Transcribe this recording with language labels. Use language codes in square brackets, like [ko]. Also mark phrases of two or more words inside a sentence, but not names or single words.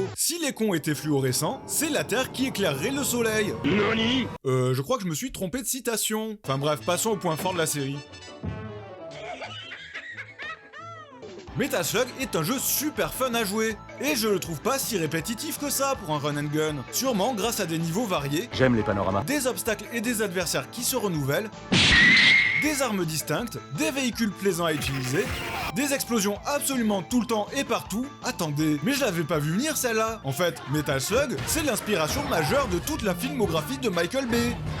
[fr] Si les cons étaient fluorescents, c'est la Terre qui éclairerait le soleil. Nani ? Je crois que je me suis trompé de citation. Enfin bref, passons au point fort de la série. Metal Slug est un jeu super fun à jouer, et je le trouve pas si répétitif que ça pour un [en] run and gun. [fr] Sûrement grâce à des niveaux variés, J'aime les panoramas. des obstacles et des adversaires qui se renouvellent, des armes distinctes, des véhicules plaisants à utiliser, des explosions absolument tout le temps et partout. Attendez, mais je l'avais pas vu venir celle-là. En fait, Metal Slug, c'est l'inspiration majeure de toute la filmographie de Michael Bay.